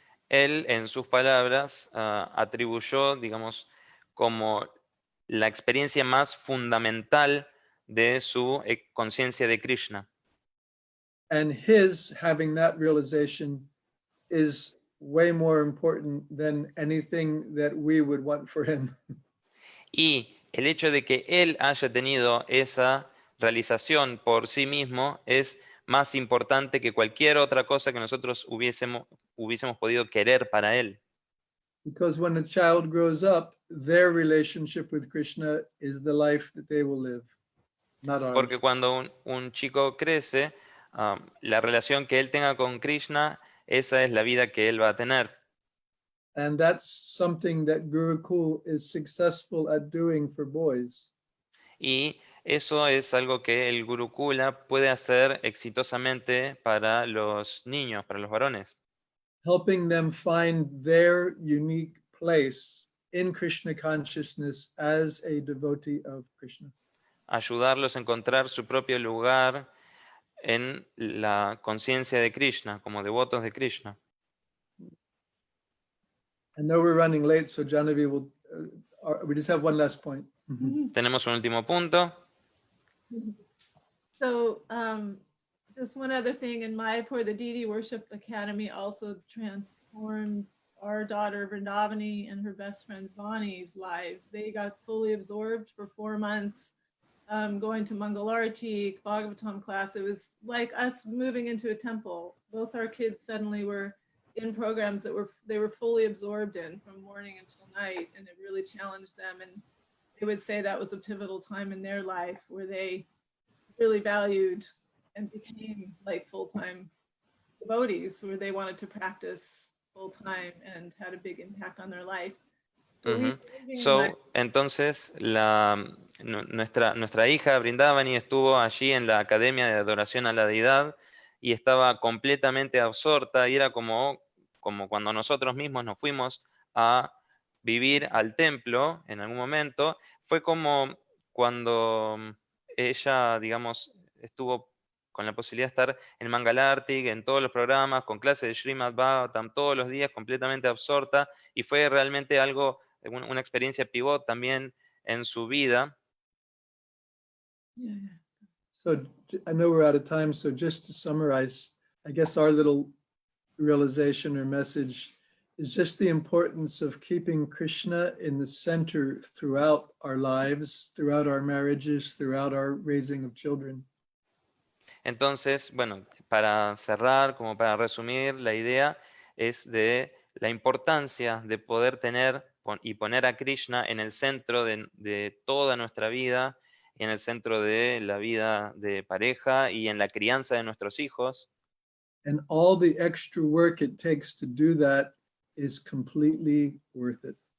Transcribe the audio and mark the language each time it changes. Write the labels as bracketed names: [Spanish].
[Spanish] Él, en sus palabras, atribuyó, digamos, como la experiencia más fundamental de su conciencia de Krishna. [English] And his having that realization is way more important than anything that we would want for him. [Spanish] Y el hecho de que él haya tenido esa realización por sí mismo es más importante que cualquier otra cosa que nosotros hubiésemos podido querer para él. [English] Because when a child grows up, their relationship with Krishna is the life that they will live, not [Spanish] Porque [English] ours. [Spanish] cuando un chico crece, la relación que él tenga con Krishna, esa es la vida que él va a tener. [English] And that's something that Gurukul is successful at doing for boys. [Spanish] Y eso es algo que el Gurukula puede hacer exitosamente para los niños, para los varones, [English] Helping them find their unique place in Krishna consciousness as a devotee of Krishna. [Spanish] ayudarlos a encontrar su propio lugar en la conciencia de Krishna, como devotos de Krishna. [English] I know we're running late, so Janavi will, we just have one last point. [Spanish] Tenemos un último punto. [English] So just one other thing, in Mayapur, the Deity Worship Academy also transformed our daughter Vrindavani and her best friend Vani's lives. They got fully absorbed for 4 months, going to Mangalarati, Bhagavatam class. It was like us moving into a temple. Both our kids suddenly were in programs that they were fully absorbed in from morning until night, and it really challenged them. And they would say that was a pivotal time in their life where they really valued and became like full-time devotees, where they wanted to practice full-time and had a big impact on their life. So we Ujú. [Spanish] Entonces, nuestra hija Brindavani estuvo allí en la Academia de Adoración a la Deidad y estaba completamente absorta y era como cuando nosotros mismos nos fuimos a vivir al templo en algún momento. Fue como cuando ella, digamos, estuvo con la posibilidad de estar en Mangalartik, en todos los programas, con clases de Srimad Bhagavatam todos los días, completamente absorta, y fue realmente algo, una experiencia pivot también en su vida. [English] So I know we're out of time, so just to summarize, I guess our little realization or message is just the importance of keeping Krishna in the center throughout our lives, throughout our marriages, throughout our raising of children. [Spanish] Entonces, bueno, para cerrar, como para resumir, la idea es de la importancia de poder tener y poner a Krishna en el centro de toda nuestra vida, en el centro de la vida de pareja y en la crianza de nuestros hijos. [English] And all the extra work it takes to do that is completely worth it.